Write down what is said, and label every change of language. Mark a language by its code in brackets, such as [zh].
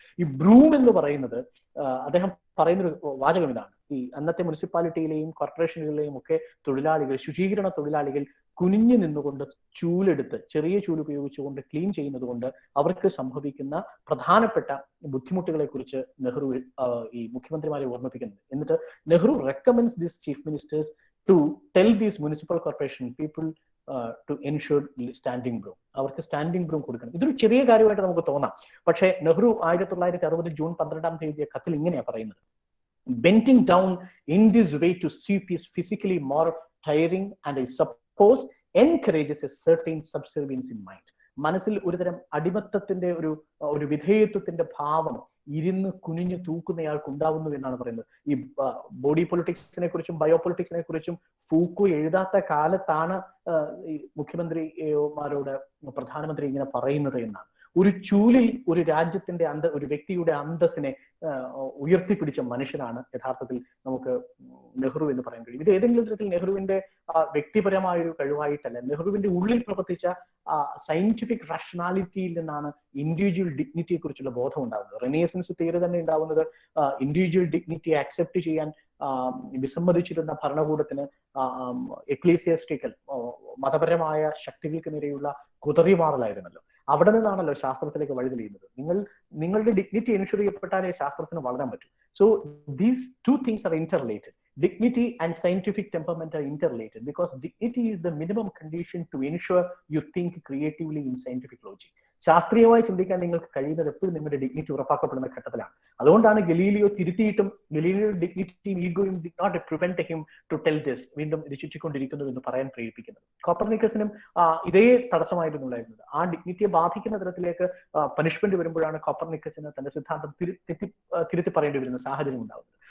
[ml] ഈ ബ്രൂം എന്ന് പറയുന്നത് അദ്ദേഹം പറയുന്നൊരു വാചകം ഇതാണ്: ഈ അന്നത്തെ മുനിസിപ്പാലിറ്റിയിലെയും കോർപ്പറേഷനുകളിലെയും ഒക്കെ തൊഴിലാളികൾ, ശുചീകരണ തൊഴിലാളികൾ കുനിഞ്ഞു നിന്നുകൊണ്ട് ചൂലെടുത്ത്, ചെറിയ ചൂല് ഉപയോഗിച്ചുകൊണ്ട് ക്ലീൻ ചെയ്യുന്നത് കൊണ്ട് അവർക്ക് സംഭവിക്കുന്ന പ്രധാനപ്പെട്ട ബുദ്ധിമുട്ടുകളെ കുറിച്ച് നെഹ്റു ഈ മുഖ്യമന്ത്രിമാരെ ഓർമ്മിപ്പിക്കുന്നത്. എന്നിട്ട് [en] Nehru recommends these chief ministers to tell these municipal corporation people to ensure standing broom. [ml] അവർക്ക് സ്റ്റാൻഡിംഗ് ബ്രൂം കൊടുക്കണം. ഇതൊരു ചെറിയ കാര്യമായിട്ട് നമുക്ക് തോന്നാം. പക്ഷേ നെഹ്റു 1960 ജൂൺ 12 എഴുതിയ കത്തിൽ ഇങ്ങനെയാണ് പറയുന്നത്: [en] bending down in this way to sweep is physically more tiring and I suppose encourages a certain subservience in mind. [ml] മനസ്സിൽ ഒരുതരം അടിമത്തത്തിന്റെ ഒരു വിധേയത്വത്തിന്റെ ഭാവം ഇരുന്ന് കുനിഞ്ഞു തൂക്കുന്നയാൾക്ക് ഉണ്ടാവുന്നു എന്നാണ് പറയുന്നത്. ഈ ബോഡി പൊളിറ്റിക്സിനെ കുറിച്ചും ബയോ പൊളിറ്റിക്സിനെ കുറിച്ചും ഫൂക്കോ എഴുതാത്ത കാലത്താണ് ഈ മുഖ്യമന്ത്രിമാരോട് പ്രധാനമന്ത്രി ഇങ്ങനെ പറയുന്നത് എന്നാണ്. ഒരു ചൂലിൽ ഒരു രാജ്യത്തിന്റെ ഒരു വ്യക്തിയുടെ അന്തസ്സിനെ ഉയർത്തിപ്പിടിച്ച മനുഷ്യനാണ് യഥാർത്ഥത്തിൽ നമുക്ക് നെഹ്റു എന്ന് പറയാൻ കഴിയും. ഇത് ഏതെങ്കിലും തരത്തിൽ നെഹ്റുവിന്റെ വ്യക്തിപരമായ ഒരു കഴിവായിട്ടല്ല, നെഹ്റുവിന്റെ ഉള്ളിൽ പ്രവർത്തിച്ച സയന്റിഫിക് റാഷണാലിറ്റിയിൽ നിന്നാണ് ഇൻഡിവിജ്വൽ ഡിഗ്നിറ്റിയെ കുറിച്ചുള്ള ബോധം ഉണ്ടാകുന്നത്. റെനേസൻസ് തിയറി തന്നെ ഉണ്ടാവുന്നത് ഇൻഡിവിജ്വൽ ഡിഗ്നിറ്റിയെ അക്സെപ്റ്റ് ചെയ്യാൻ വിസമ്മതിച്ചിരുന്ന ഭരണകൂടത്തിന് എക്ലീസിയാസ്റ്റിക്കൽ മതപരമായ ശക്തികൾക്ക് നേരെയുള്ള കുതറിമാറലായിരുന്നല്ലോ. അവിടെ നിന്നാണല്ലോ ശാസ്ത്രത്തിലേക്ക് വഴി തെളിയുന്നത്. നിങ്ങളുടെ ഡിഗ്നിറ്റി എൻഷുർ ചെയ്യപ്പെട്ടാലേ ശാസ്ത്രത്തിന് വളരാൻ പറ്റൂ. [en] So these two things are interrelated. Dignity and scientific temperament are interrelated because dignity is the minimum condition to ensure you think creatively in scientific logic. [ml] ശാസ്ത്രീയമായി ചിന്തിക്കാൻ നിങ്ങൾക്ക് കഴിയുന്നത് എപ്പോഴും നിങ്ങളുടെ ഡിഗ്നിറ്റി ഉറപ്പാക്കപ്പെടുന്ന ഘട്ടത്തിലാണ്. അതുകൊണ്ടാണ് Galileo തിരുത്തിയിട്ടും Galileo ഡിഗ്നിറ്റിയും ഈഗോയും [en] did not prevent him to tell this, [ml] വീണ്ടും ഇത് ചുറ്റിക്കൊണ്ടിരിക്കുന്നു എന്ന് പറയാൻ പ്രേരിപ്പിക്കുന്നത്. കോപ്പർനിക്കസിനും ഇതേ തടസ്സമായിരുന്നു ഉണ്ടായിരുന്നത്. ആ ഡിഗ്നിറ്റിയെ ബാധിക്കുന്ന തരത്തിലേക്ക് പനിഷ്മെന്റ് വരുമ്പോഴാണ് കോപ്പർനിക്കസിന് തന്റെ സിദ്ധാന്തം തിരുത്തി പറയേണ്ടി വരുന്ന സാഹചര്യം ഉണ്ടാകുന്നത്.